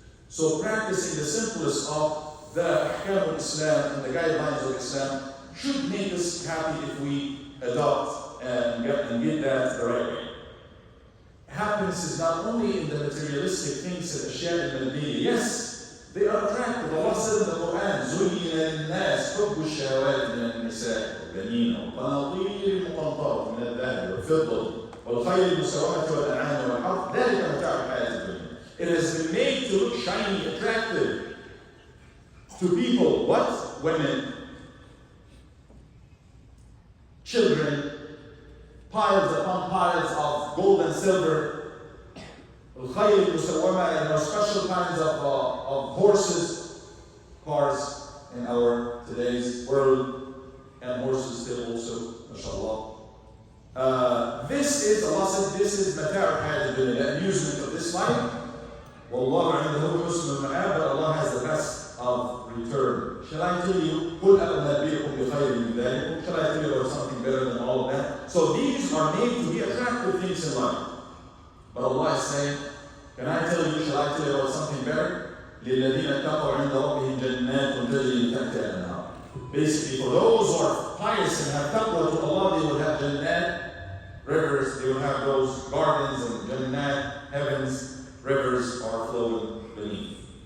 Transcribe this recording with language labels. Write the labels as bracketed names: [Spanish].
[English] So practicing the simplest of the ahkam of Islam and the guidelines of Islam should make us happy if we adopt and get that the right way. Happiness is not only in the materialistic things that [Arabic] Ashya al-Madiniyya. [English] Yes, they are attractive. [Arabic] Allah said in the Quran, زُيِّنَ لِلنَّاسِ حُبُّ الشَّهَوَاتِ مِنَ النِّسَاءِ وَالْبَنِينَ وَالْقَنَاطِيرِ الْمُقَنطَرَةِ مِنَ الذَّهَبِ وَالْفِضَّةِ وَالْخَيْلِ الْمُسَوَّمَةِ وَالْأَنْعَامِ وَالْحَرْثِ ذَلِكَ مَتَاعُ الْحَيَاةِ الدُّنْيَا. [English] It has been made to look shiny, attractive to people. What? Women, children, piles upon piles of gold and silver, [Arabic] al-khayl musawwama, [English] and special kinds of horses, cars in our today's world, and horses still also, mashallah. This is, Allah said, this is [Arabic] matar' al-hayat ad-dunya, [English] the amusement of this life. [Arabic] Wallahu 'indahu husnul ma'ab, [English] but Allah has the best of return. Shall I tell you, [Arabic] قُلْ أَأُنَبِّئُكُمْ بِخَيْرٍ مِنْ ذَلِكُمْ? [English] Shall I tell you about something better than all of that? So these are made to be attractive things in life. But Allah is saying, can I tell you, shall I tell you about something better? [Arabic] لِلَّذِينَ اتَّقَوْا عِنْدَ رَبِّهِمْ جَنَّاتٌ تَجْرِي مِنْ تَحْتِهَا الْأَنْهَارُ. [English] Basically, for those who are pious and have taqwa to Allah, they will have jannat, rivers, they will have those gardens and jannat, heavens, rivers are flowing beneath.